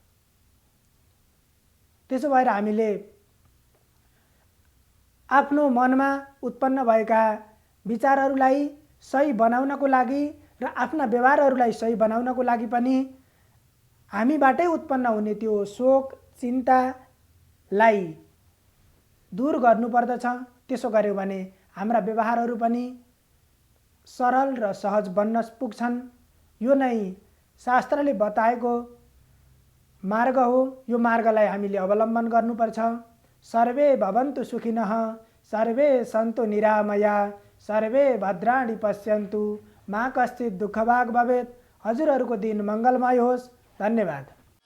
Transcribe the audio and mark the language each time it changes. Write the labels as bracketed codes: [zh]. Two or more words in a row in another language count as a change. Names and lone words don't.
[ne] त्यसो भएर हामीले आफ्नो मनमा उत्पन्न भएका विचारहरूलाई सही बनाउनको लागि र आफ्ना व्यवहारहरूलाई सही बनाउनको लागि पनि हामीबाटै उत्पन्न हुने त्यो शोक चिन्तालाई दूर गर्नुपर्दछ। त्यसो गर्यो भने हाम्रा व्यवहारहरू पनि सरल र सहज बन्न पुग्छन्। यो नै शास्त्रले बताएको मार्ग हो। यो मार्गलाई हामीले अवलम्बन गर्नुपर्छ। [sa] सर्वे भवन्तु सुखिनः, सर्वे सन्तु निरामया, सर्वे भद्राणि पश्यन्तु, मा कश्चित् दुःखभाग् भवेत्। [ne] हजुरहरूको दिन मङ्गलमय होस्। धन्यवाद।